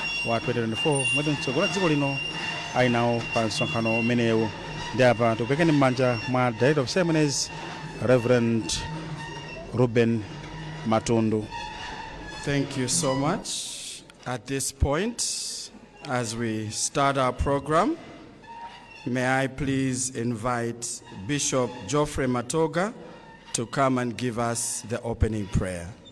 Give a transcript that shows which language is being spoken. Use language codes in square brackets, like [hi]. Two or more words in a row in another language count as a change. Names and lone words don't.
[ny] wa 2024 mwezi mtsogola dziko lino ali nawo pa msonkhano umenewu. Ndi apa tikupekeni m'manja mwa [en] Director of Ceremonies [ny] Reverend Ruben Matundu. [en] Thank you so much. At this point, as we start our program, may I please invite Bishop Geoffrey Matoga to come and give us the opening prayer.